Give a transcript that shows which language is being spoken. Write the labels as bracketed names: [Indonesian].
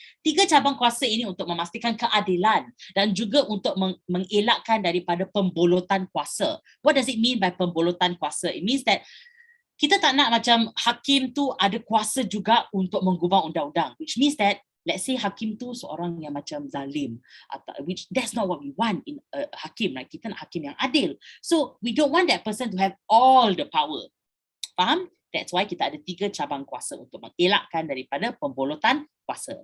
[Malay] 3 cabang kuasa ini untuk memastikan keadilan dan juga untuk mengelakkan daripada pembolotan kuasa. [English] What does it mean by pembolotan kuasa? It means that [Malay] kita tak nak macam hakim tu ada kuasa juga untuk menggubah undang-undang, [English] which means that let's say [Malay] hakim tu seorang yang macam zalim, [English] which that's not what we want in a hakim, right? [Malay] Kita nak hakim yang adil. [English] So we don't want that person to have all the power. [Malay] Faham? [English] That's why [Malay] kita ada 3 cabang kuasa untuk mengelakkan daripada pembolotan kuasa.